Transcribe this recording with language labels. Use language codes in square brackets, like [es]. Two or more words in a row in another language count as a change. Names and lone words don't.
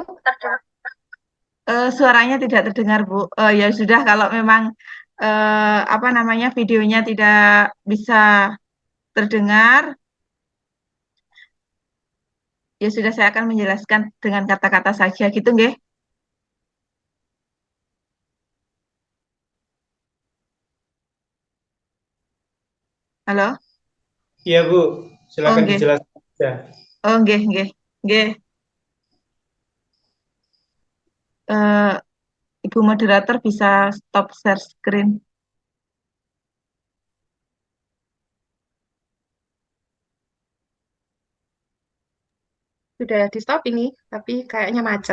[id] Suaranya tidak terdengar, Bu. Ya sudah, kalau memang apa namanya videonya tidak bisa terdengar, ya sudah saya akan menjelaskan dengan kata-kata saja gitu, nggih? Halo? Iya, Bu. Oh, Silakan nggih. dijelaskan saja. Oh, nggih, nggih. Nggih. Eh, Ibu moderator bisa [en] stop share screen. [id] Sudah di stop ini, tapi kayaknya macet.